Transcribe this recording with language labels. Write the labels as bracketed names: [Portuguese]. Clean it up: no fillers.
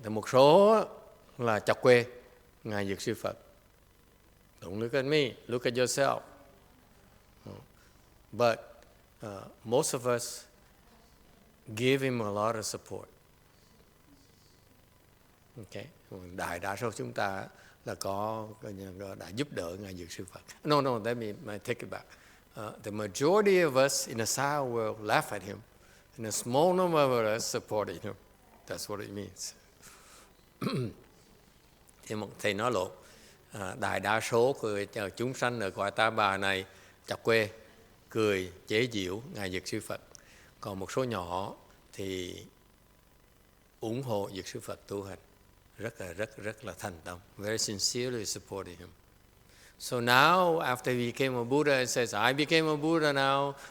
[Vietnamese] Thì một số là chọc quê Ngài Dược sư Phật. [English] Don't look at me, look at yourself. But most of us give him a lot of support. Okay. [Vietnamese] Đại đa số chúng ta là đã giúp đỡ Ngài Dược Sư Phật. [English] No, let me take it back. The majority of us in the Sao world laugh at him, and a small number of us supported him. That's what it means. [Vietnamese] Thì một thầy nói lộn. Đại đa số của chúng sanh ở cõi Ta Bà này chọc quê, cười, chế giễu Ngài Dược Sư Phật. Còn một số nhỏ thì ủng hộ Dược Sư Phật tu hành, rất là thành tâm, [English] very sincerely supported him. So now, after he became a Buddha, it says, I became a Buddha now.